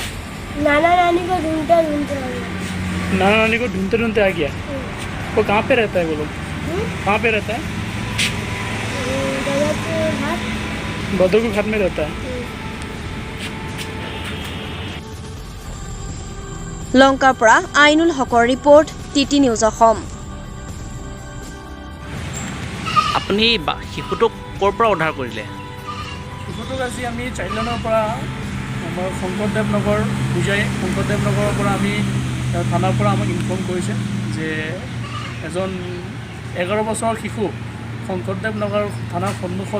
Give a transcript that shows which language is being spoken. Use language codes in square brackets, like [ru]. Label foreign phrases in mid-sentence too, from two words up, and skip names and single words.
[hi] नाना नानी को ढूंढते ढूंढते आ गया। नाना नानी को ढूंढते ढूंढते आ गया वो कहाँ पे रहता है वो लोग? कहाँ पे रहता है? बदरपुर घाट में रहता है [as] लंकार পৰা আইনুল হকৰ ৰিপৰ্ট টিটি নিউজ অসম আপুনি শিশুটোক ক'ৰ পৰা উদ্ধাৰ কৰিলে? শিশুটোক আজি আমি চাইল্ডলাইনৰ পৰা আমাৰ শংকৰদেৱ নগৰ বুজাই শংকৰদেৱ নগৰৰ পৰা আমি থানাৰ পৰা আমাক ইনফৰ্ম কৰিছে যে এজন 11 বছৰৰ শিশু শংকৰদেৱ নগৰ থানাৰ সন্মুখত